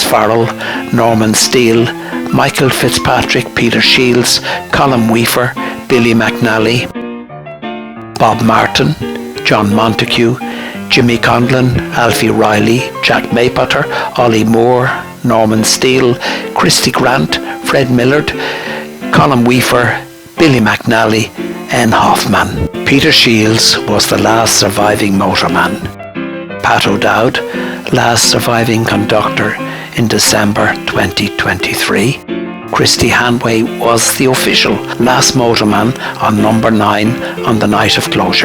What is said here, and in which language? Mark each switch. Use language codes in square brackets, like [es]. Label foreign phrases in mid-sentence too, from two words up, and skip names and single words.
[en] Farrell, Norman Steele, Michael Fitzpatrick, Peter Shields, Colin Weaver, Billy McNally, Bob Martin, John Montague, Jimmy Conlon, Alfie Riley, Jack Maypotter, Ollie Moore, Norman Steele, Christy Grant, Fred Millard, Colin Weaver, Billy McNally, N. Hoffman. Peter Shields was the last surviving motorman. Pat O'Dowd, last surviving conductor in December 2023. Christy Hanway was the official last motorman on number 9 on the night of closure.